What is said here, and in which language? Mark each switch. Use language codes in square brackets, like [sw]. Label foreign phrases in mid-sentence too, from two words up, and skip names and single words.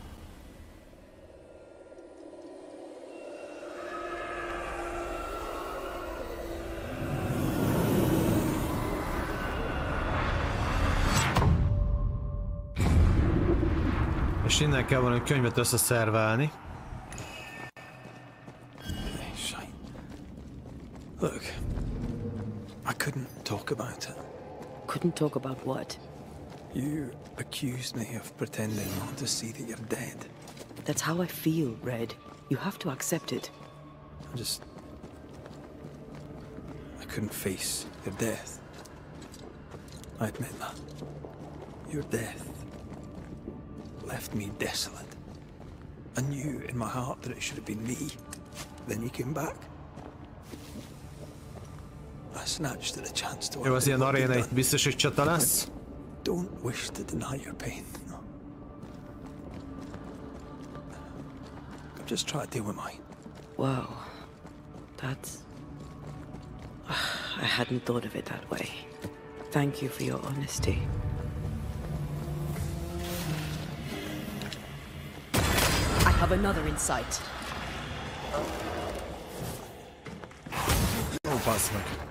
[hu] És innen kell valami könyvet összeszerválni. [en] Look, I couldn't talk about it. Couldn't talk about what? You accused me of pretending not to see that you're dead. That's how I feel, Red. You have to accept it. I couldn't face your death. I admit that. Your death left me desolate. I knew in my heart that it should have been me. Then you came back. I snatched at a chance to... [hu] Jó, az ilyen aréna itt biztos, hogy csata lesz. [en] Don't wish to deny your pain. No. I'm just trying to deal with mine. Wow. That's... I hadn't thought of it that way. Thank you for your honesty. I have another in sight. [hu] Ó, bassz meg.